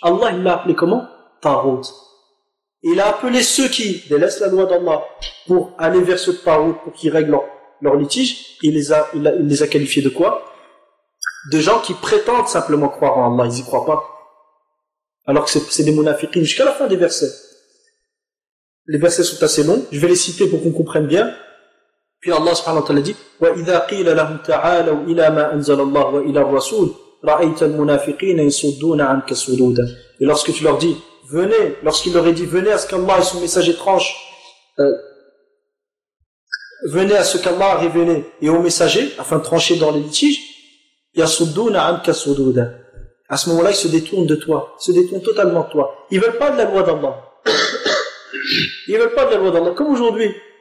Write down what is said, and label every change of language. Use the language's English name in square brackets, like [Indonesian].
[French] Allah il l'a appelé comment? Tarout. Il a appelé ceux qui délaissent la loi d'Allah pour aller vers ce Tarout pour qu'ils règlent leur litige. Il les a qualifiés de quoi? De gens qui prétendent simplement croire en Allah. Ils n'y croient pas. Alors que c'est des munafiqins jusqu'à la fin des versets. Les versets sont assez longs. Je vais les citer pour qu'on comprenne bien. [Arabic] Puis Allah subhanahu wa ta'ala dit: وَإِذَا قِيلَ لَهُمْ تَعَالَوْا إِلَى مَا أَنزَلَ اللَّهُ وَإِلَى الرَّسُولِ رَأَيْتَ الْمُنَافِقِينَ يَصُدُّونَ عَنكَ صُدُودًا. [French] Et lorsque tu leur dis, venez, lorsqu'il leur est dit, venez à ce qu'Allah et son messager tranche, venez à ce qu'Allah a révélé et au messager, afin de trancher dans les litiges, [Arabic] يَصُدُّونَ عَنكَ صُدُودًا. [French] À ce moment-là, ils se détournent de toi, ils se détournent totalement de toi. Ils veulent pas de la loi d'Allah. Ils veulent pas de la loi d'Allah. Comme aujourd'hui.